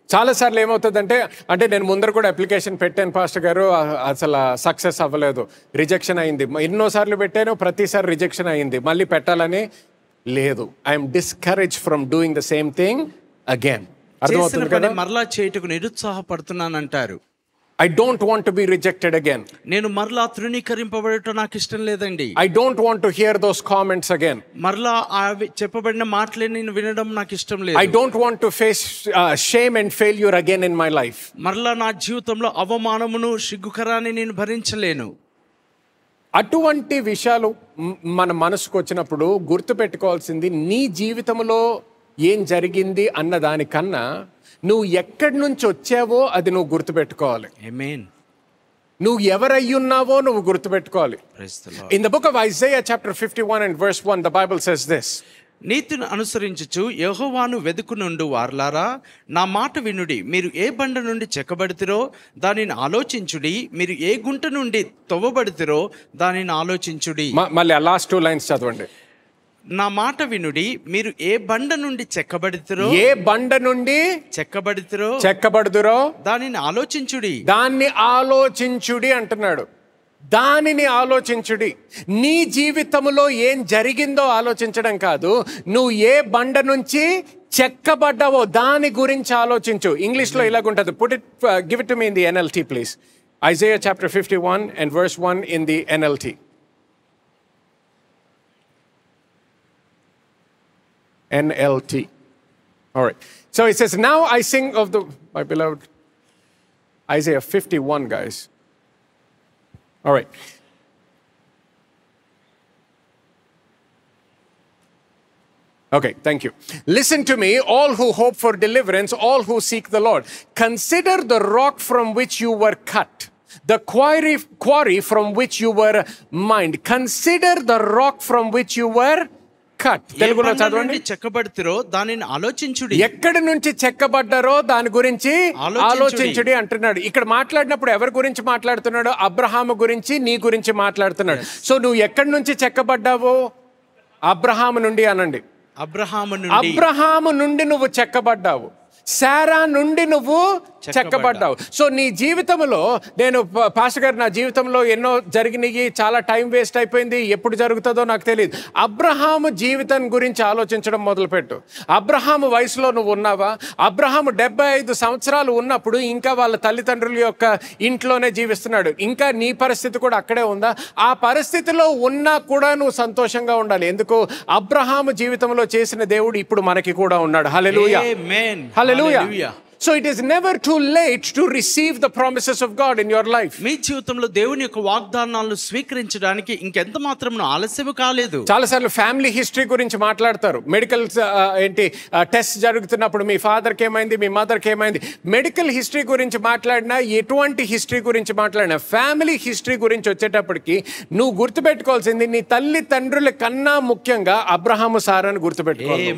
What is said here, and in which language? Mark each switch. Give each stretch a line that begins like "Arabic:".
Telugu: చాలాసార్లు ఏమవుతుందంటే, నేను ముందర కూడా అప్లికేషన్ పెట్టాను పాస్టర్ గారు, అసలు సక్సెస్ అవ్వలేదు, రిజెక్షన్ అయింది. ఎన్నోసార్లు పెట్టాను, ప్రతిసారి రిజెక్షన్ అయింది, మళ్ళీ పెట్టాలని లేదు.
English: I'm discourage from doing the same thing again.
Telugu: అర్థమవుతుంది కదా? మరలా చేయుటకు నిరుత్సాహపడుతున్నానంటారు.
English: I don't want to be rejected again.
Telugu: నేను మరలా తృణీకరింపబడటం నాకు ఇష్టం లేదండి.
English: I don't want to hear those comments again.
Telugu: మరలా చెప్పబడిన మాటలే నేను వినడం నాకు ఇష్టం లేదు.
English: I don't want to face shame and failure again in my life.
Telugu: మరలా నా జీవితంలో అవమానమును, సిగ్గుకరాన్ని నేను భరించలేను. అటువంటి విషయాలు మన మనసుకు వచ్చినప్పుడు గుర్తుపెట్టుకోవాల్సింది, నీ జీవితంలో ఏం జరిగింది అన్న దానికన్నా నువ్వు ఎక్కడి నుంచి వచ్చావో అది నువ్వు గుర్తుపెట్టుకోవాలి. ఆమేన్. నువ్వు ఎవరయ్యున్నావో నువ్వు గుర్తుపెట్టుకోవాలి.
English: In the book of Isaiah chapter 51 and verse 1, the Bible says this.
Telugu: నీతిని అనుసరించుచు యెహోవాను వెదుకునుండు వారలారా, నా మాట వినుడి. మీరు ఏ బండ నుండి చెక్కబడితిరో దానిని ఆలోచించుడి, మీరు ఏ గుంట నుండి తవ్వబడితిరో దానిని ఆలోచించుడి. మళ్ళీ ఆ లాస్ట్ 2 లైన్స్ చదవండి. నా మాట వినుడి, మీరు ఏ బండ నుండి చెక్కబడితిరో, ఏ బండ నుండి చెక్కబడుదురో దానిని ఆలోచించుడి. దాన్ని ఆలోచించుడి అంటున్నాడు. దానిని ఆలోచించుడి. నీ జీవితంలో ఏం జరిగిందో ఆలోచించడం కాదు, నువ్వు ఏ బండ నుంచి చెక్కబడ్డావో దాని గురించి ఆలోచించు. ఇంగ్లీష్లో ఇలాగుంటుంది.
English: Give it to me in the NLT please. Isaiah chapter 51 and verse 1 in the NLT. NLT. All right. So it says, now I sing of my beloved. Isaiah 51, guys. All right. Okay, thank you. Listen to me, all who hope for deliverance, all who seek the Lord. Consider the rock from which you were cut, the quarry from which you were mined. Consider the rock from which you were cut.
Telugu: ఏ తెలుగులో బండ చదవండి. నుండి చెక్కబడితిరో దానిని ఆలోచించుడి. ఎక్కడి నుంచి చెక్కబడ్డారో దాని గురించి ఆలోచించుడి అంటున్నాడు. ఇక్కడ మాట్లాడినప్పుడు ఎవరి గురించి మాట్లాడుతున్నాడు? అబ్రహాము గురించి, నీ గురించి మాట్లాడుతున్నాడు. సో నువ్వు ఎక్కడి నుంచి చెక్కబడ్డావు? అబ్రహాము నుండి అనండి. అబ్రహాము నుండి నువ్వు చెక్కబడ్డావు. శారా నుండి నువ్వు చెక్కబడ్డావు. సో నీ జీవితంలో నేను పాస్టర్ గారు, నా జీవితంలో ఎన్నో జరిగినాయి, చాలా టైం వేస్ట్ అయిపోయింది, ఎప్పుడు జరుగుతుందో నాకు తెలియదు. అబ్రహాము జీవితం గురించి ఆలోచించడం మొదలుపెట్టు. అబ్రహాము వయసులో నువ్వు ఉన్నావా? అబ్రహాము 75 సంవత్సరాలు ఉన్నప్పుడు ఇంకా వాళ్ళ తల్లిదండ్రుల యొక్క ఇంట్లోనే జీవిస్తున్నాడు. ఇంకా నీ పరిస్థితి కూడా అక్కడే ఉందా? ఆ పరిస్థితిలో ఉన్నా కూడా నువ్వు సంతోషంగా ఉండాలి. ఎందుకు? అబ్రహాము జీవితంలో చేసిన దేవుడు ఇప్పుడు మనకి కూడా ఉన్నాడు. హల్లెలూయా, హల్లెలూయా.
English: So it is never too late to receive the promises of God in your life.
Telugu: మీ జీవితంలో దేవుని యొక్క వాగ్దానాలను స్వీకరించడానికి ఇంకెంత మాత్రం ఆలస్యం కాలేదు. చాలాసార్లు ఫ్యామిలీ హిస్టరీ గురించి మాట్లాడతారు. మెడికల్ టెస్ట్ జరుగుతున్నప్పుడు మీ ఫాదర్కి ఏమైంది, మీ మదర్కి ఏమైంది. మెడికల్ హిస్టరీ గురించి మాట్లాడినా, ఎటువంటి హిస్టరీ గురించి మాట్లాడినా, ఫ్యామిలీ హిస్టరీ గురించి వచ్చేటప్పటికి నువ్వు గుర్తుపెట్టుకోవాల్సింది నీ తల్లి తండ్రుల కన్నా ముఖ్యంగా అబ్రహాము సారాను గుర్తుపెట్టుకోవాలి.